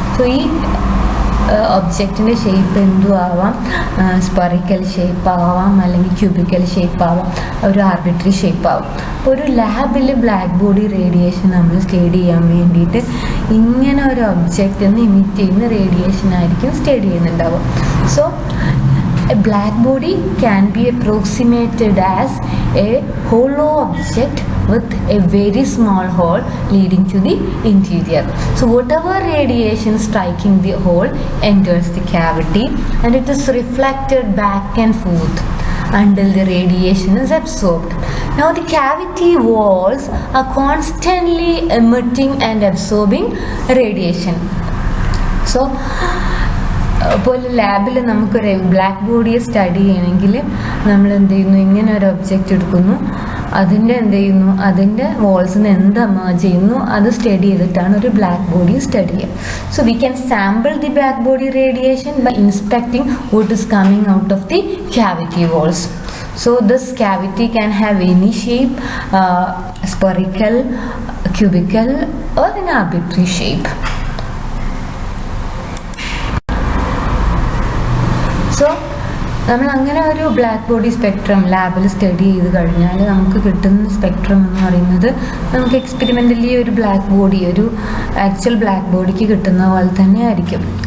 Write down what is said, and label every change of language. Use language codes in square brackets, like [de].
[ml] So ഈ ഒബ്ജക്റ്റിൻ്റെ shape എന്തും ആവാം, സ്പെറിക്കൽ ഷേപ്പ് ആവാം, അല്ലെങ്കിൽ ക്യൂബിക്കൽ ഷേപ്പ് ആവാം, ഒരു ആർബിട്രറി ഷേപ്പ് ആവാം. അപ്പോൾ ഒരു ലാബിൽ ബ്ലാക്ക് ബോഡി റേഡിയേഷൻ നമ്മൾ സ്റ്റഡി ചെയ്യാൻ വേണ്ടിയിട്ട് ഇങ്ങനെ ഒരു ഒബ്ജക്റ്റിൽ നിന്ന് ഇമിറ്റ് ചെയ്യുന്ന റേഡിയേഷൻ ആയിരിക്കും study ചെയ്യുന്നുണ്ടാവുക. [en] So a black body can be approximated as a hollow object with a very small hole leading to the interior. So whatever radiation striking the hole enters the cavity and it is reflected back and forth until the radiation is absorbed. Now the cavity walls are constantly emitting and absorbing radiation. [ml] So അപ്പോൾ ലാബിൽ നമുക്കൊരു black ബോഡിയെ study ചെയ്യണമെങ്കിൽ നമ്മൾ എന്ത് ചെയ്യുന്നു, ഇങ്ങനെ ഒരു object എടുക്കുന്നു, അതിൻ്റെ എന്ത് ചെയ്യുന്നു, അതിൻ്റെ വാൾസിൽ നിന്ന് എന്ത് എമേർജ് ചെയ്യുന്നു അത് സ്റ്റഡി ചെയ്തിട്ടാണ് ഒരു ബ്ലാക്ക് ബോഡി സ്റ്റഡി ചെയ്യുക. [en] So we can sample the black body radiation by inspecting what is coming out of the cavity walls. So this cavity can have any shape, spherical, cubical or an arbitrary shape. [ml] So നമ്മൾ അങ്ങനെ ഒരു black body spectrum ലാബിൽ study ചെയ്ത് കഴിഞ്ഞാൽ നമുക്ക് കിട്ടുന്ന spectrum എന്ന് പറയുന്നത് നമുക്ക് എക്സ്പെരിമെൻ്റലി ഒരു ബ്ലാക്ക് ബോഡി, ഒരു ആക്ച്വൽ ബ്ലാക്ക് ബോഡിക്ക് കിട്ടുന്ന പോലെ തന്നെ ആയിരിക്കും.